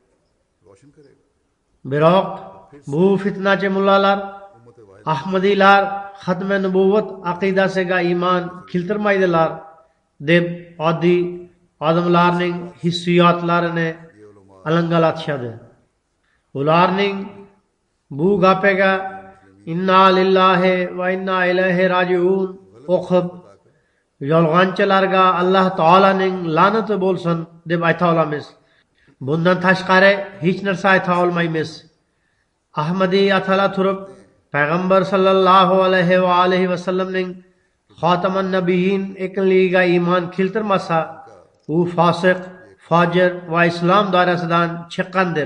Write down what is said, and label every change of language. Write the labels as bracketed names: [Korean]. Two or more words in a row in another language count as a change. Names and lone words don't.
[Uzbek] Biroq bu fitnachi mullalar, ahmadiylar xatmi nubuvat aqidasiga iymon keltirmaydilar deb oddiy odamlarning hissiyotlarini alangalatishadi. Ularning bu gapiga [Arabic] إنا لله وإنا إليه راجعون [Uzbek] o'qib, yolg'onchilarga Alloh taolaning la'nati bo'lsin deb ayta olamiz. Bundan tashqari hech narsa ayta olmaymiz. Ahmadiy atala turib, payg'ambar [Arabic] صلى الله عليه وآله وسلم خاتم النبيين [Uzbek] ekanligiga iymon keltirmasa, u fosiq, fojir va islom doirasidan chiqqandir.